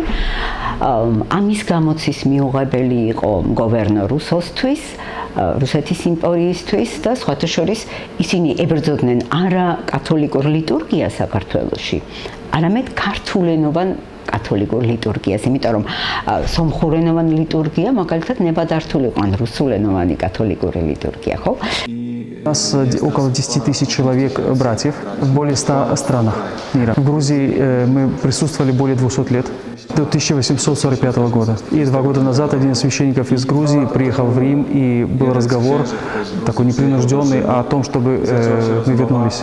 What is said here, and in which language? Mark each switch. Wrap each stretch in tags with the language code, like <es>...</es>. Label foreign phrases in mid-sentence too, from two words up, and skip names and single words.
<ka>ამის გამოცის მიუღებელი იყო გოვერნორ-რუსოსთვის, რუსეთის იმპერიისთვის და სხვათა შორის ისინი ებრძოდნენ არა კათოლიკურ ლიტურგიას საქართველოში, არამედ ქართულენოვან კათოლიკურ ლიტურგიას, იმიტომ რომ სომხურენოვანი литургия, მაგალითად ნებადართული იყვნენ რუსულენოვანი კათოლიკური литургия, ხო?</ka> <ru>У нас около 10 тысяч человек братьев в более 100 странах мира. В Грузии мы присутствовали более 200 лет, до 1845 года. И 2 года назад один из священников из Грузии приехал в Рим, и был разговор такой непринужденный о том, чтобы мы вернулись.</ru>